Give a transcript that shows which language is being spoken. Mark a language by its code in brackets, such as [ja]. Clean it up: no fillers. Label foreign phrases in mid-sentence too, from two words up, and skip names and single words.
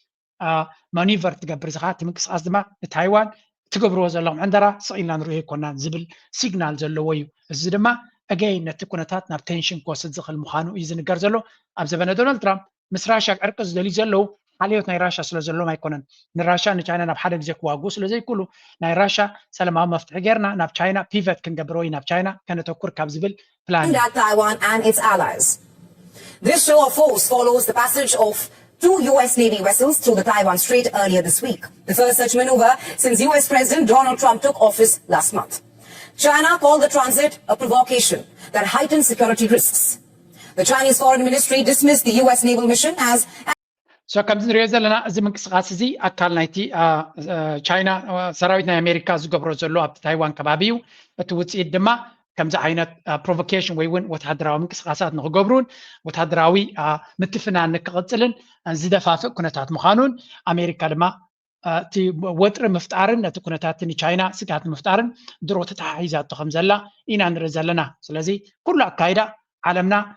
[ti] ማኒቨር ትገብር ዝኻ እቲ ምንቅስቃስ ድማ ንታይዋን ትገብርዎ ዘለኹም ዕንደራ ስኢልና ንሪኦ ይኮናን ዝብል ሲግናል ዘለዎ እዩ እዚ ድማ ኣገይ ነቲ ኩነታት ናብ ቴንሽን ክወስድ ዝኽእል ምዃኑ እዩ ዝንገር ዘሎ ኣብ ዘበነ ዶናልድ ትራምፕ ምስ ራሻ ዕርቂ ዝደልዩ ዘለው ሓልዮት ናይ ራሻ ስለ ዘለዎም ኣይኮነን ንራሻ ንቻይና ናብ ሓደ ግዜ ክዋግኡ ስለ ዘይክእሉ ናይ ራሻ ሰላማዊ መፍትሒ ጌርና ናብ ቻይና ፒቨት ክንገብር ወይ ናብ ቻይና ከነተኩር ካብ ዝብል ፕላን [en] Taiwan and its allies. This show of force follows the passage of 2 U.S. Navy vessels through the Taiwan Strait earlier this week, the first such maneuver since U.S. President Donald Trump took office last month. China called the transit a provocation that heightened security risks. The Chinese Foreign Ministry dismissed the U.S. naval mission as [ti] ከምዚ ንሪኦ ዘለና እዚ ምንቅስቃስ እዚ ኣካል ናይቲ ቻይና ሰራዊት ናይ ኣሜሪካ ዝገብሮ ዘሎ ኣብቲ ታይዋን ከባቢ እዩ እቲ ውፅኢት ድማ ከምዚ ዓይነት ፕሮቮኬሽን ወይ እውን ወታደራዊ ምንቅስቃሳት ንክገብሩን ወታደራዊ ምትፍናን ንክቕፅልን ዝደፋፍእ ኩነታት ምዃኑን ኣሜሪካ ድማ እቲ ወጥሪ ምፍጣርን ነቲ ኩነታት ንቻይና ስጋት ምፍጣርን ድሮ ተተሓሒዛቶ ከም ዘላ ኢና ንርኢ ዘለና ስለዚ ኩሉ ኣካይዳ ዓለምና